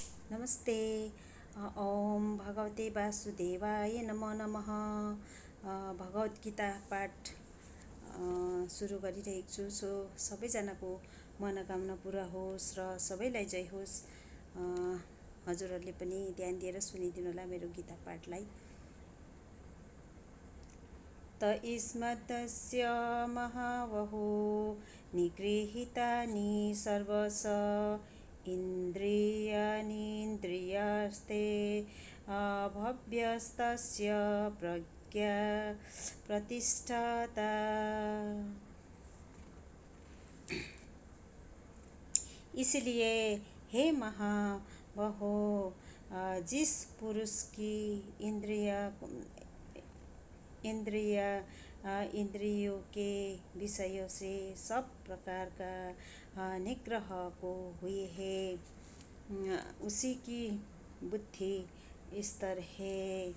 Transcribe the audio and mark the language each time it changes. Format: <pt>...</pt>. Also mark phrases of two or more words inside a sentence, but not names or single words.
<ne>नमस्ते।</ne> <sa>ओम भगवते वासुदेवाय नमो नमः।</sa> <ne>भगवत गीता पाठ सुरु गरिरहेको छु। सो सबैजनाको मनोकामना पुरा होस् र सबैलाई जय होस्। हजुरहरूले पनि ध्यान दिएर सुनिदिनु होला मेरो गीता पाठलाई।</ne> <sa>त इस्मदस्य महावहो निगृहीतानि सर्वश इन्द्रियाणीन्द्रियास्ते अभव्यस्तस्य प्रज्ञा प्रतिष्ठाता।</sa> <hi>इसलिए हे महाबाहो, जिस पुरुष की इंद्रियों के विषयों से सब प्रकार का निग्रह को हुए है, उसी की बुद्धि स्तर है।</hi>